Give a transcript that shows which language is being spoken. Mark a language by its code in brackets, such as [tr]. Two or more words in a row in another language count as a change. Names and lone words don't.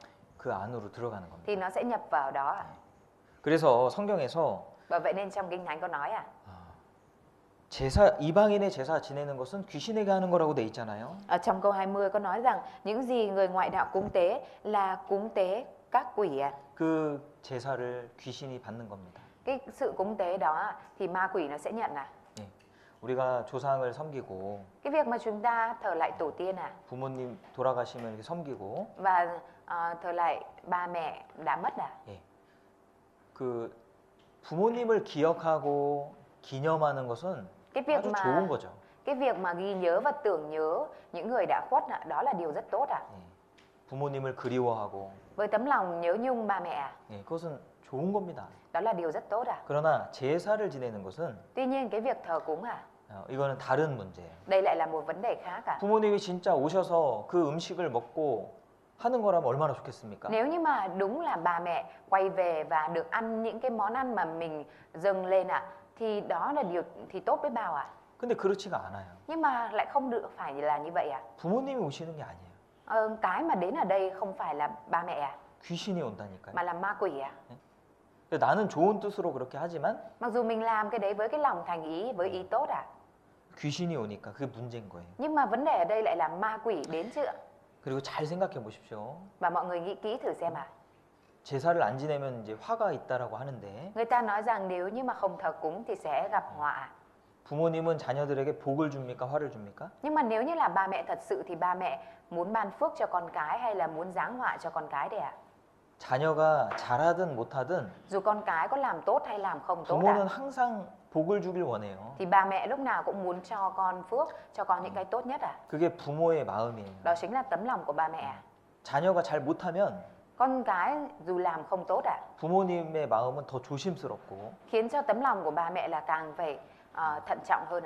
[ko] 그 안으로 들어가는 겁니다. [vi] thì nó sẽ nhập vào đó ạ. [ko] 그래서 성경에서 [vi] Và vậy nên trong Kinh Thánh có nói ạ, [ko] 제사 이방인의 제사 지내는 것은 귀신에게 하는 거라고 돼 있잖아요. [vi] ở trong câu 20 có nói rằng những gì người ngoại đạo cúng tế là cúng tế các quỷ ạ. [ko] 그 제사를 귀신이 받는 겁니다. [vi] Cái sự cúng tế đó ạ, thì ma quỷ nó sẽ nhận ạ. [ko] 예. 우리가 조상을 섬기고 [vi] Cái việc mà chúng ta thờ lạy tổ tiên ạ, [ko] 부모님 돌아가시면 이렇게 섬기고 [vi] và thờ lạy ba mẹ đã mất ạ. [ko] 예. 그 부모님을 기억하고 기념하는 것은 [vi] Cái việc [ko] 아주 [vi] mà [ko] 좋은 거죠. [vi] cái việc mà ghi nhớ và tưởng nhớ những người đã khuất ạ, đó là điều rất tốt ạ. [ko] 예. 부모님을 그리워하고 [vi] Với tấm lòng nhớ nhung ba mẹ ạ, [ko] 예. 그것은 좋은 겁니다. [vi] đó là điều rất tốt ạ. [ko] 그러나 제사를 지내는 것은 [vi] Tuy nhiên cái việc thờ cúng ạ, [ko] 이거는 다른 문제예요. [vi] đây lại là một vấn đề khác ạ. [ko] 부모님이 진짜 오셔서 그 음식을 먹고 하는 거라면 얼마나 좋겠습니까? [vi] Nếu như mà đúng là ba mẹ quay về và được ăn những cái món ăn mà mình dâng lên ạ, thì đó là điều thì tốt biết bao ạ. [ko] 근데 그렇지가 않아요. [vi] Nhưng mà lại không được phải là như vậy ạ. [ko] 부모님이 오시는 게 아니에요. [vi] Cái mà đến ở đây không phải là ba mẹ ạ, [ko] 귀신이 온다니까요. [vi] mà là ma quỷ ạ. [ko] 근데 나는 좋은 뜻으로 그렇게 하지만 [vi] Mặc dù mình làm cái đấy với cái lòng thành ý, với ý tốt ạ, [ko] 귀신이 오니까 그게 문제인 거예요. [vi] nhưng mà vấn đề ở đây lại là ma quỷ đến chứ ạ. [ko] 그리고 잘 생각해 보십시오. [vi] Và mọi người nghĩ kỹ thử xem ạ. [ko] 제사를 안 지내면 이제 화가 있다라고 하는데 [vi] Người ta nói rằng nếu như mà không thờ cúng thì sẽ gặp họa. [ko] 부모님은 자녀들에게 복을 줍니까? 화를 줍니까? [vi] Nhưng mà nếu như là ba mẹ thật sự thì ba mẹ muốn ban phước cho con cái hay là muốn giáng họa cho con cái đây ạ? [ko] 자녀가 잘하든 못하든 [vi] Dù con cái có làm tốt hay làm không tốt [ko] 부모는 항상 복을 주길 원해요. [vi] thì ba mẹ lúc nào cũng muốn cho con phước, cho con những cái tốt nhất [ko] 그게 부모의 마음이에요. [vi] Đó chính là tấm lòng của ba mẹ. [ko] 자녀가 잘 못하면 [vi] Con cái dù làm không tốt [ko] 부모님의 마음은 더 조심스럽고 [vi] khiến cho tấm lòng của ba mẹ là càng phải thận trọng hơn